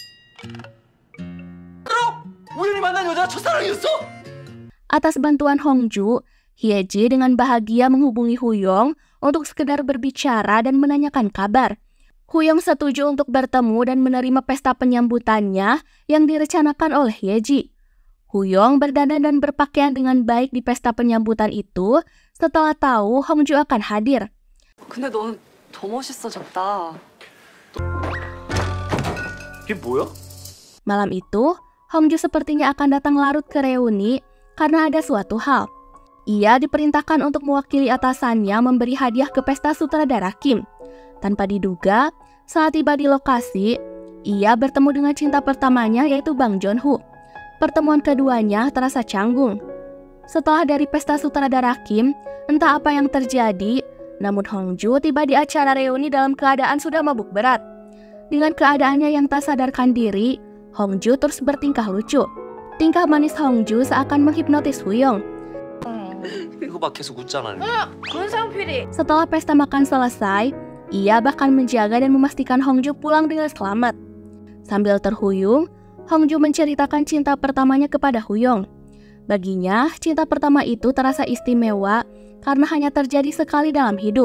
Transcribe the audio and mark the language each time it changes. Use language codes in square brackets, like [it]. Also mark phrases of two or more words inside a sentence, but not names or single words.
[id] Atas bantuan Hongju, Hyeji dengan bahagia menghubungi Huyong untuk sekedar berbicara dan menanyakan kabar. Huyong setuju untuk bertemu dan menerima pesta penyambutannya yang direncanakan oleh Hyeji. Huyong berdandan dan berpakaian dengan baik di pesta penyambutan itu setelah tahu Hongju akan hadir. [ko] 근데 넌 더 멋있어졌다. 이게 뭐야? [id] Malam itu, Hongju sepertinya akan datang larut ke reuni karena ada suatu hal. Ia diperintahkan untuk mewakili atasannya memberi hadiah ke pesta sutradara Kim. Tanpa diduga, saat tiba di lokasi, ia bertemu dengan cinta pertamanya yaitu Bang Joon-ho. Pertemuan keduanya terasa canggung. Setelah dari pesta sutradara Kim, entah apa yang terjadi, namun Hongju tiba di acara reuni dalam keadaan sudah mabuk berat. Dengan keadaannya yang tak sadarkan diri, Hongju terus bertingkah lucu. Tingkah manis Hongju seakan menghipnotis Huyong. [ko] 이거 막 계속 웃잖아. 권상필이. [id] Setelah pesta makan selesai, ia bahkan menjaga dan memastikan Hongju pulang dengan selamat. Sambil terhuyung, Hongju menceritakan cinta pertamanya kepada Huyong. Baginya, cinta pertama itu terasa istimewa karena hanya terjadi sekali dalam hidup.